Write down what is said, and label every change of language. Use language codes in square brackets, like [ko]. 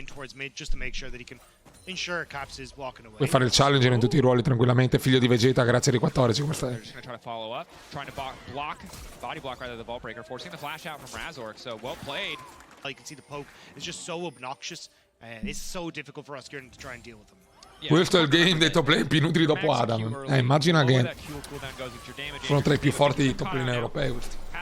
[en] Towards mid just to make sure that he can ensure Caps is walking away. [it] Puoi fare il challenger in tutti i ruoli tranquillamente. Figlio di Vegeta, grazie di 14. Come stai? [en] Just gonna try to follow up, trying to body block rather the vault breaker, forcing the flash out from Razork. So well played. You can see the poke is just so obnoxious. It's so difficult for us to try and deal with them. [it] Questo è il game dei top lane più inutili dopo Adam. Immagina che sono tra i più forti di top lane europei questi.